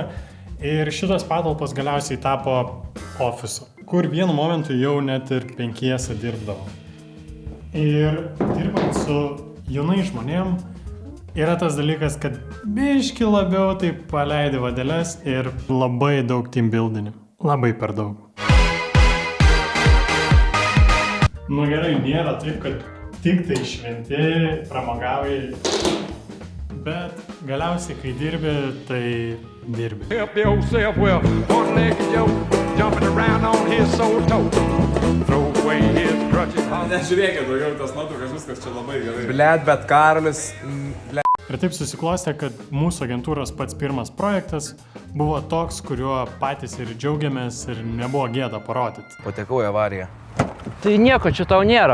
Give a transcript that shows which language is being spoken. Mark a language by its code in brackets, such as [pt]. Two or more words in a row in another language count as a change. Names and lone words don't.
[lt] Ir šitos patalpos galiausiai tapo ofisu, kur vienu momentu jau net ir 5 dirbdavo. Ir dirbant su jaunai žmonėm yra tas dalykas, kad biški labiau taip paleidi vadeles ir labai daug [en] team building. [lt] Labai per daug. Nu gerai, nėra taip, kad tik tai šventi, pramogavai, bet galiausiai, kai dirbi, tai dirbi. [en] Help yourself well, one-legged Joe, jumping around on his sore toe. Throw away his crutches. [lt] Nežiūrėkit daugiau tas nuotraukas, viskas čia labai gerai. Blet, bet Karolis... Ir taip susiklostė, kad mūsų agentūros pats pirmas projektas buvo toks, kuriuo patys ir džiaugiamės ir nebuvo gėda parodyti. Patekau į avariją. Tai nieko čia tau nėra.